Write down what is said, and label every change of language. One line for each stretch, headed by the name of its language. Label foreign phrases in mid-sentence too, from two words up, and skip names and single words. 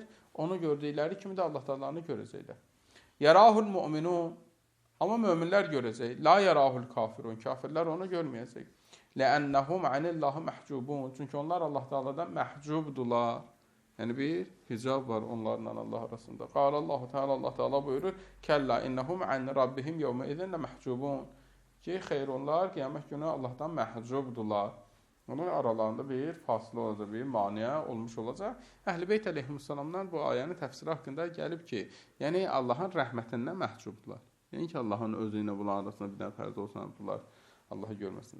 Azerbaijani: Onu gördükləri kimi də Allah Taala'nı görəcəklər.
Arabic: يراه المؤمنون,
Azerbaijani: amma möminlər görəcək.
Arabic: لا يراه الكافرون,
Azerbaijani: kafirlər onu görməyəcək.
Arabic: لأنهم عن الله محجوبون,
Azerbaijani: çünki onlar Allah Taala'dan məhcubdular. Yəni bir hicab var onlarla Allah arasında.
Arabic: قال الله تعالى,
Azerbaijani: Allah Teala buyurur:
Arabic: "كلا إنهم عن ربهم يومئذ محجوبون."
Azerbaijani: Ki, xeyr onlar qiyamət günü Allahdan məhcubdular. Onun aralarında bir fasılə olacaq, bir maniə olmuş olacaq. Əhl-i Beyt əleyhissalamdan bu ayənin təfsiri haqqında gəlib ki, yəni Allahın rəhmətindən məhcubdular. Yəni ki, Allahın özü ilə bunların arasında bir dənə pərdə olsun, bunlar Allahı görməsinlər.